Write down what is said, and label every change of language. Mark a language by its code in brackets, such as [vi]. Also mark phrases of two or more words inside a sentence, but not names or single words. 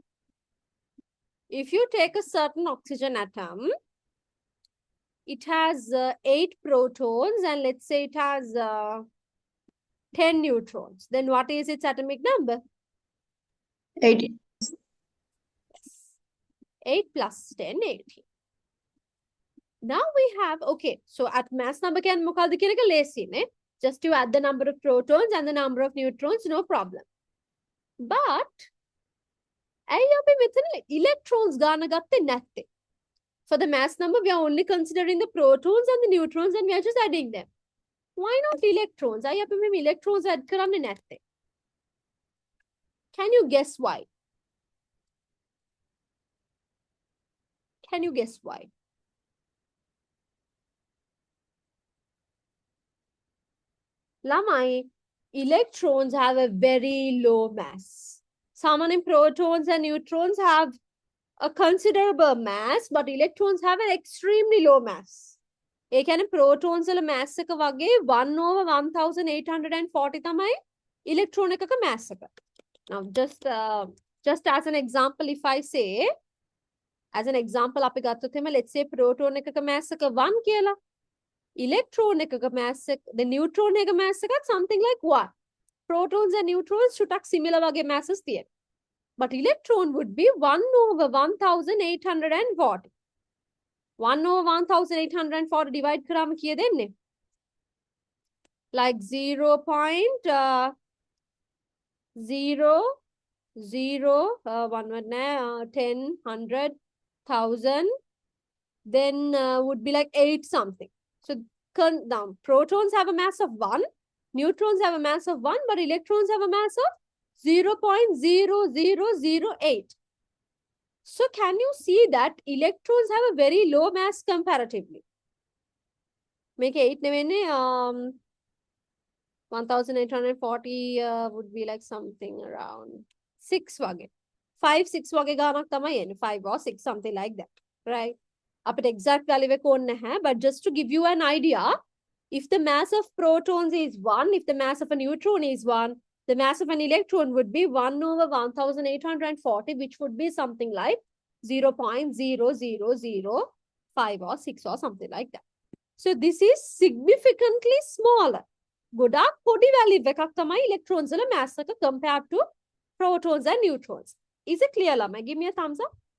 [en] If you take a certain oxygen atom, it has 8 protons and let's say it has 10 neutrons. Then what is its atomic number? 18. 8 plus 10, 18. Now we have, okay, so at mass number can [si] මොකක්ද කියන එක ලේසි නේ. [en] Just you add the number of protons and the number of neutrons, no problem. [si] But ඇයි අපි මෙතන electrons ගාන ගත්තේ නැත්තේ? [en] For the mass number, we are only considering the protons and the neutrons and we are just adding them. Why not electrons? [si] ඇයි අපි මේ [en] electrons add [si] කරන්නේ නැත්තේ? [en] Can you guess why? Can you guess why? Lamai, electrons have a very low mass. Some protons and neutrons have a considerable mass, but electrons have an extremely low mass. [si] ඒ කියන්නේ protons වල mass එක වගේ 1/1840 තමයි electron එකක mass එක. [en] Now just as an example, if I say, as an example [si] අපි ගත්තොත් එහෙම [en] let's say proton [si] එකක mass එක 1 කියලා. Electron එකක mass එක, [en] the neutron [si] එකක mass එකත් [en] something like 1. Protons and neutrons [si] චුට්ටක් similar වගේ masses තියෙන. [en] But electron would be 1/1840. [si] 1/1840 divide කරාම කීයද එන්නේ? [en] Like 0.001 10 100 1000, then would be like 8 something. So now protons have a mass of 1, neutrons have a mass of 1, but electrons have a mass of 0.0008. So can you see that electrons have a very low mass comparatively? Make 8 නෙවෙන්නේ 1840 would be like something around 6 වගේ. [si] 5 6 වගේ ගානක් තමයි එන්නේ. [en] 5 or 6 something like that, right? [si] අපිට [en] exact value [si] එක ඕනේ නැහැ, [en] but just to give you an idea, if the mass of protons is 1, if the mass of a neutron is 1, the mass of an electron would be 1/1840, which would be something like 0.0005 or 6 or something like that. So this is significantly smaller. [si] ගොඩාක් පොඩි value එකක් තමයි electrons වල mass එක [en] compared to protons and neutrons. Is it clear, Lama? Give me a thumbs up.